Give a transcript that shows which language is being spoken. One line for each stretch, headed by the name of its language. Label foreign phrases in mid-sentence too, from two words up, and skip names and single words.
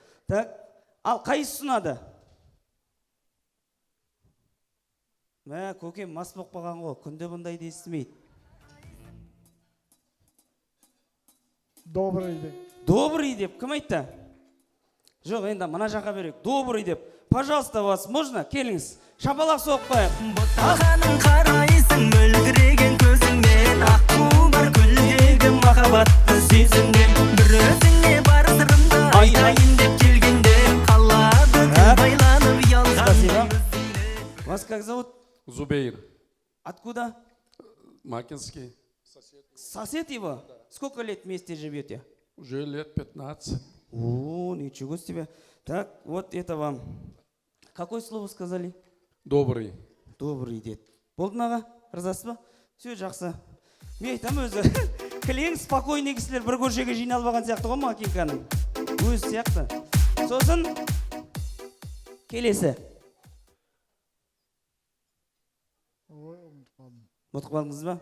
Kazakh: Так, ал қайсы ұнады? Мә, көкем мас болып қалған ғой, күнде бұндайды естімейді. Добрый деп. Добрый деп, кім айтты? Жоқ, енді мына жаққа берек. Добрый деп.
Russian: Пожалуйста, вас можно?
Kazakh: Келіңіз. Шапалақ соғып қойып. Бұттағаның қарайсың мөлгіреген көзіңмен, аққу бар күлгегім махаббатты сезінген. Бір өзіңе бар сырымды айтайын деп келгенде, қалады күн байланып ұялған.
Russian: Вас как зовут? Зубейр. Откуда? Макинский. Сосед его? Сколько лет вместе живете? Уже лет 15. О, ничего себе. Так, вот это вам. Какое слово сказали? Добрый. Добрый дед.
Kazakh: Болды ма аға? Ырзасыз ба? Все, жақсы. Мен айтам өзі. Кілең, спокойный кісілер бір көшеге жиналып алған сияқты ғой Макинканың. Өзі сияқты. Сосын келесі. Ұмытып қалдыңыз ба?